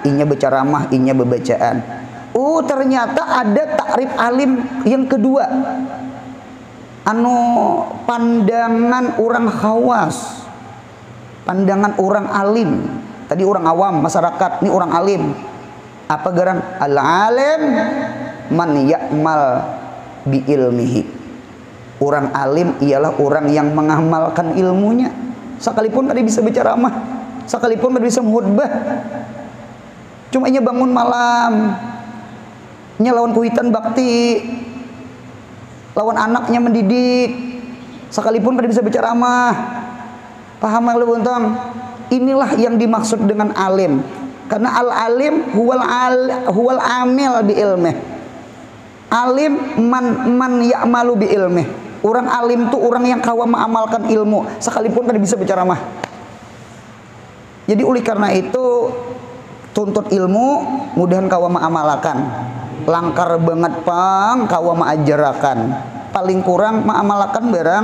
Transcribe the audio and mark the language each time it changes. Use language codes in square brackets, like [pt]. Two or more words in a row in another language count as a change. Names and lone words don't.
[bjn] Inya berceramah, inya bebacaan. Oh, ternyata ada takrif alim yang kedua. Anu pandangan orang khawas. Pandangan orang alim. Tadi orang awam, masyarakat, ini orang alim. Apa garang? [ar] العالم من يعمل بعلمه. [bjn] Orang alim ialah orang yang mengamalkan ilmunya. Sekalipun tadi bisa berceramah, sekalipun tadi bisa khutbah, cuma nya bangun malam, nya lawan kuitan bakti, lawan anaknya mendidik, sekalipun tadi bisa berceramah. Paham lu untung? Inilah yang dimaksud dengan alim. [ar] Karena العالم هو العامل بعلمه. عالم من يعمل بعلمه. [bjn] Orang alim tuh orang yang kawa mengamalkan ilmu, sekalipun tadi bisa berceramah. Jadi oleh karena itu tuntut ilmu, mudahan kawa mengamalkan. Langkar banget pang kawa mengajarkan. Paling kurang mengamalkan barang.